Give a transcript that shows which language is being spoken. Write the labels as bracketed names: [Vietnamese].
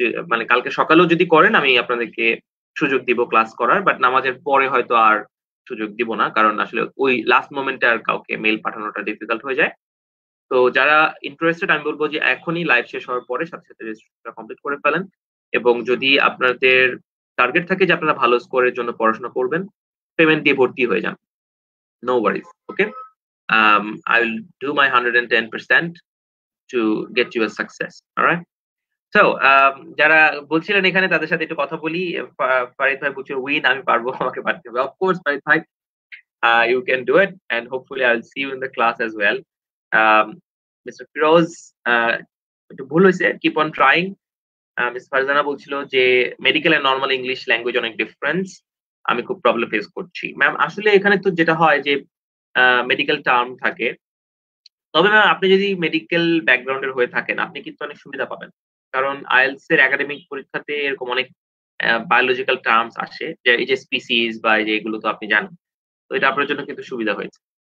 [Bangla] মানে কালকে সকালেও যদি করেন আমি আপনাদেরকে সুযোগ দিব ক্লাস করার, বাট নামাজের পরে হয়তো আর সুযোগ দিব না, কারণ আসলে ওই লাস্ট মোমেন্টে আর কাউকে মেইল পাঠানোটা ডিফিকাল্ট হয়ে যায়। তো যারা ইন্টারেস্টেড আমি বলবো যে এখনই লাইভ শেষ হওয়ার পরে সাথে সাথে রেজিস্ট্রেশনটা কমপ্লিট করে ফেলেন। এবং যদি আপনাদের টার্গেট থাকে যে আপনারা ভালো স্কোরের জন্য পড়াশোনা করবেন, পেমেন্ট দিয়ে ভর্তি হয়ে যান। [English] No worries, okay? I will do my 110% to get you a success. All right? [Bangla] So, যারা বলছিলেন এখানে তাদের সাথে একটু কথা বলি। ফারিদ ভাই বলছিল উইন, আমি পারবো, আমাকে পারতে হবে। [English] Of course, Farid ভাই, you can do it and hopefully I'll see you in the class as well. Mr. [Bangla] Firoz, একটু ভুল হয়েছে, keep on trying. Miss Farzana বলছিল যে medical and normal English language অনেক ডিফারেন্স, আমি খুব প্রবলেম ফেস করছি। ম্যাম আসলে এখানে তো যেটা হয় যে মেডিকেল টার্ম থাকে, তবে ম্যাম আপনি যদি মেডিকেল ব্যাকগ্রাউন্ডের হয়ে থাকেন আপনি কিন্তু অনেক সুবিধা পাবেন, কারণ আইএলটিএস এর একাডেমিক পরীক্ষাতে এরকম অনেক বায়োলজিক্যাল টার্মস আসে, যে এই যে স্পিসিস বা এই যে এগুলো তো আপনি জানেন, তো এটা আপনার জন্য কিন্তু সুবিধা হয়েছে।